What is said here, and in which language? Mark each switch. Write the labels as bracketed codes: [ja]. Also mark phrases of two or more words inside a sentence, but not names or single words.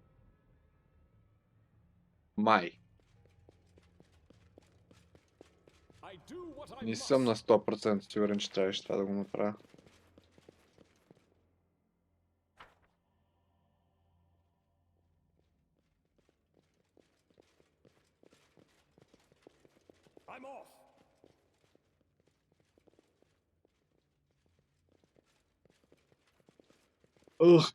[bg] Май. [en] I do what I [bg] Не съм на [en] must. [bg] 100% сигурен, че трябваше това да го направя. [en] I'm off. Ugh.